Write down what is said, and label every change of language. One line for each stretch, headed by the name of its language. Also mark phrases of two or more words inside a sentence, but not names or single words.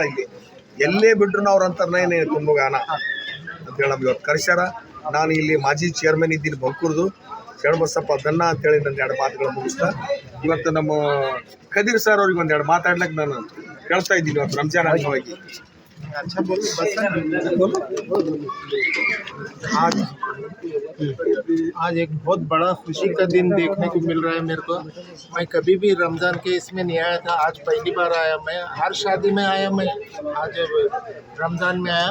Kannada: ಇಲ್ಲಿ ಎಲ್ಲೇ ಬಿಟ್ಟರು ನಾವು ಅಂತಾರನೇ ತುಂಬೋಗಾನ ಅಂತೇಳಿ ನಮ್ಗೆ ಇವತ್ತು ಕರೆಸ್ಯಾರ. ನಾನು ಇಲ್ಲಿ ಮಾಜಿ ಚೇರ್ಮನ್ ಇದ್ದೀನಿ ಬಂಕೂರ್ದು, ಶರಣಬಸಪ್ಪ ದನ್ನ ಅಂತೇಳಿ ನನ್ನ 2 ಮಾತುಗಳು ಮುಗಿಸ್ತಾ ಇವತ್ತು ನಮ್ಮ ಖದೀರ್ ಸರ್ ಅವ್ರಿಗೆ 1 2 ಮಾತಾಡ್ಲಿಕ್ಕೆ ನಾನು ಹೇಳ್ತಾ ಇದ್ದೀನಿ ಇವತ್ತು ರಂಜಾನ್ ಅಂಗವಾಗಿ.
Hindi: आज एक बहुत बड़ा खुशी का दिन देखने को मिल रहा है मेरे को। मैं कभी भी रमज़ान के इसमें नहीं आया था, आज पहली बार आया। मैं हर शादी में आया, मैं आज रमज़ान में आया।